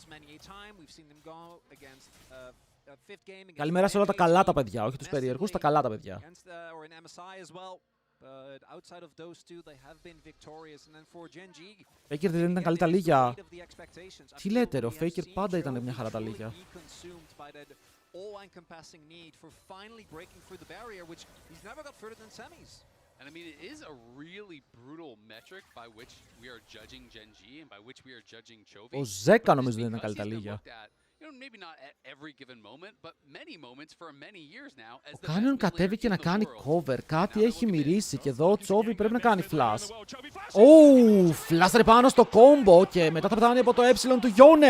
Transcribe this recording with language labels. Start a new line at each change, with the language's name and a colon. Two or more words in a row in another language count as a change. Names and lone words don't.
Greek: Καλημέρα σε όλα τα καλά τα παιδιά, όχι τους περίεργους, τα καλά τα παιδιά. Faker δεν ήταν καλή τα λίγια. Τι λέτε ρε, ο Faker πάντα ήταν μια χαρά τα λίγια.
English: And I mean, it is a really brutal metric by which we are judging Gen G and by which we are judging Chovy.
Greek: Ο Ζέκα νομίζω δεν είναι καλή τα λίγια. Ο Canyon κατέβηκε να κάνει cover, κάτι έχει μυρίσει και εδώ ο Chovy πρέπει να κάνει flash. Φλάσαρε πάνω στο combo και μετά θα πετάνε από το ε του Yone.